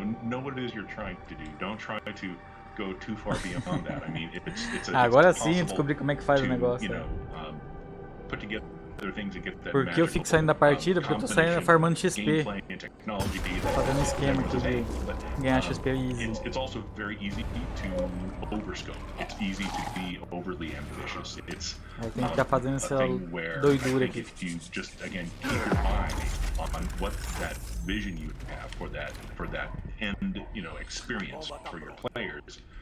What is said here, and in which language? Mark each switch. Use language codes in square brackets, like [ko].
[en] Know what it is you're trying to do. Don't try to go too far beyond that. I mean, [pt] agora sim, descobri como é que faz o negócio. [en] Put together things and get that. [pt] Por que eu fico saindo da partida? Porque eu tô saindo farmando XP. Fazendo esquema aqui de ganhar XP easy. [en] It's also very easy to overscope. It's easy to be overly ambitious. [pt] Aí tem que ficar fazendo essa doidura aqui. [en] If you just again keep your eye on what that vision you have for that end, experience for your players.